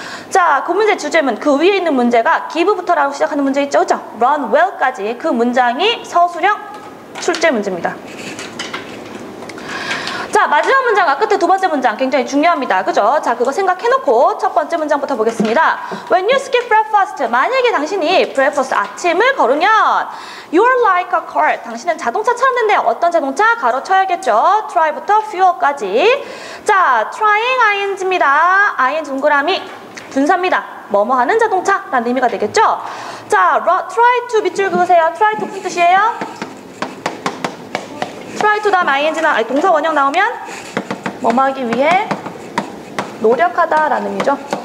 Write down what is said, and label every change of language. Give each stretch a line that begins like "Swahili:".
Korean: 자, 그 문제 주제문, 그 위에 있는 문제가 give부터라고 시작하는 문제 있죠. 그죠? run well까지 그 문장이 서술형 출제 문제입니다. 자, 마지막 문장과 끝에 두 번째 문장 굉장히 중요합니다. 그죠? 자, 그거 생각해놓고 첫 번째 문장부터 보겠습니다.
English: When you skip breakfast,
Korean: 만약에 당신이
English: breakfast,
Korean: 아침을 걸으면
English: You're like a car,
Korean: 당신은 자동차처럼 된대요. 어떤 자동차? 가로 쳐야겠죠. try부터 fuel까지. 자, trying ing입니다. ing 동그라미 분사입니다. 뭐뭐 하는 자동차라는 의미가 되겠죠. 자, try to 밑줄 그으세요. try to 무슨 뜻이에요? try to 다음 ing나 동사 원형 나오면 뭐뭐 하기 위해 노력하다 라는 의미죠.